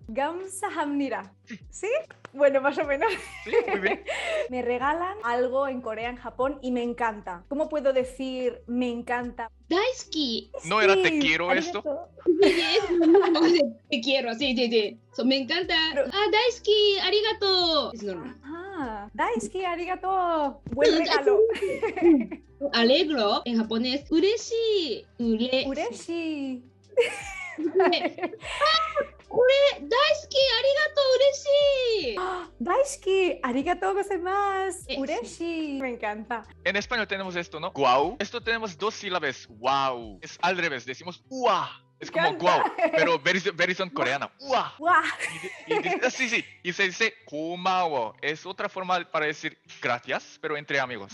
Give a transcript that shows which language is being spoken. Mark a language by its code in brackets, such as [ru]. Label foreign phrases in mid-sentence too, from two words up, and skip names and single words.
[es] 감사합니다. ¿Sí? Bueno, más o menos. Sí, muy bien. Me regalan algo en Corea, en Japón y me encanta. ¿Cómo puedo decir me encanta? Daisuki. ¿No era te quiero esto? Te quiero, sí. Me encanta. [ja] 大好き ありがとう. [es] Es normal. [ja] 大好き ありがとう. [es] Buen regalo. Alegro en japonés. Ureshi. Ureshi. [ja] 大好き ありがとう 嬉しい. 大好き ありがとう ございます. [es] Ureshi. Me encanta. En español tenemos esto, ¿no? Guau. Esto tenemos dos sílabas. Wow. Es al revés. Decimos ua. Es como guau, pero versión coreana. ¡Uah! ¡Uah! Sí. Y se dice 고마워. Es otra forma para decir gracias, pero entre amigos.